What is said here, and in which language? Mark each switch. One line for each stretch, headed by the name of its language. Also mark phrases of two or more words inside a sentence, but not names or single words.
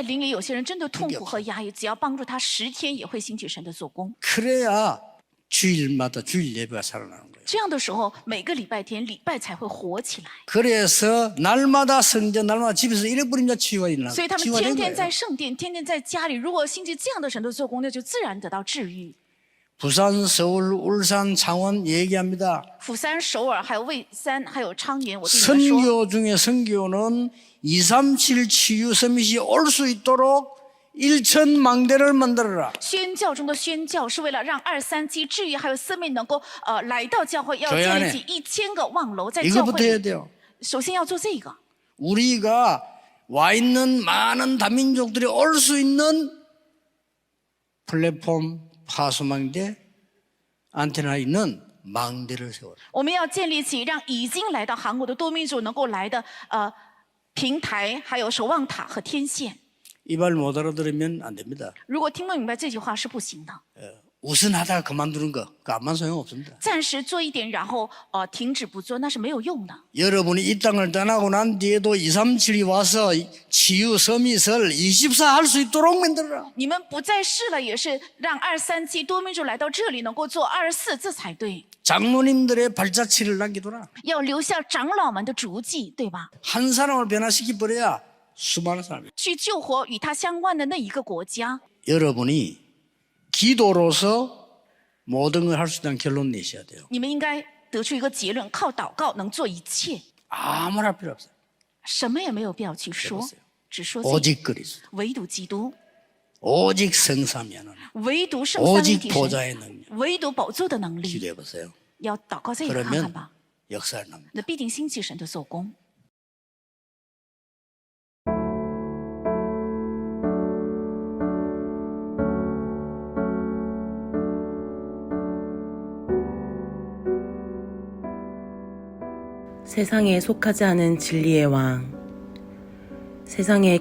Chinese: 在灵里有些人真的痛苦和压抑，只要帮助他10天，也会兴起神的做工。
Korean: 그래야 주일마다 주일 예배가 살아나는 거예요.
Chinese: 这样的时候，每个礼拜天礼拜才会活起来。
Korean: 그래서 날마다 성전, 날마다 집에서 잃어버린 자 치유가 일어나고
Chinese: 所以他们
Korean: 치유가
Chinese: 天
Korean: 된
Chinese: 天
Korean: 거예요.
Chinese: 在圣殿，天天在家里。如果兴起这样的神的做工，那就自然得到治愈。
Korean: 부산, 서울, 울산, 창원 얘기합니다.
Chinese: 釜山、首尔，还有蔚山，还有昌原，我对你们说，
Korean: 선교 중에 선교는 237 치유 서밋이 올 수 있도록 1,000망대를 만들어라.
Chinese: 宣教中的宣教是为了让237治愈还有生命能够来到教会，要
Korean: 교회
Chinese: 建
Korean: 안에
Chinese: 立起1000个望楼在教
Korean: 이것부터 해야
Chinese: 会里。
Korean: 돼요.
Chinese: 首先要做这个，
Korean: 우리가 와 있는 많은 다민족들이 올 수 있는 플랫폼 파수망대 안테나 있는 망대를 세워라.
Chinese: 我们要建立起让已经来到韩国的多民族能够来的平台，还有守望塔和天线。
Korean: 이 말 못 알아들으면 안 됩니다.
Chinese: 如果听不明白这句话是不行的。
Korean: 우선하다가 그만두는 거, 그 아무 소용없습니다.
Chinese: 暂时做一点，然后停止不做，那是没有用的。
Korean: 여러분이 이 땅을 떠나고 난 뒤에도 237이 와서 치유 서밋을 24 할 수 있도록 만들어라.
Chinese: 你们不在世了，也是让237多民族来到这里能够做24，这才对。
Korean: 장로님들의 발자취를 남기둬라.
Chinese: 要留下长老们的足迹，对吧？
Korean: 한 사람을 변화시켜버려야 수많은 사람이.
Chinese: 去救活与他相关的那一个国家。
Korean: 여러분이 기도로서 모든 걸 할 수 있다는 결론 내셔야 돼요.
Chinese: 你们应该得出一个结论：靠祷告能做一切，
Korean: 아무나 필요 없어요.
Chinese: 什么也没有必要去说
Korean: 해보세요 ，
Chinese: 只说这个
Korean: 오직 그리스도,
Chinese: 唯独基督，
Korean: 오직 성삼위 하나님,
Chinese: 唯独圣三一
Korean: 오직
Chinese: 体
Korean: 보좌의
Chinese: 神，
Korean: 능력.
Chinese: 唯独宝座的能力。
Korean: 기도해 보세요.
Chinese: 要祷告再也看看
Korean: 그러면
Chinese: 吧，
Korean: 역사를 납니다.
Chinese: 那必定兴起神的做工。
Korean: 세상에 속하지 않은 진리의 왕, 세상의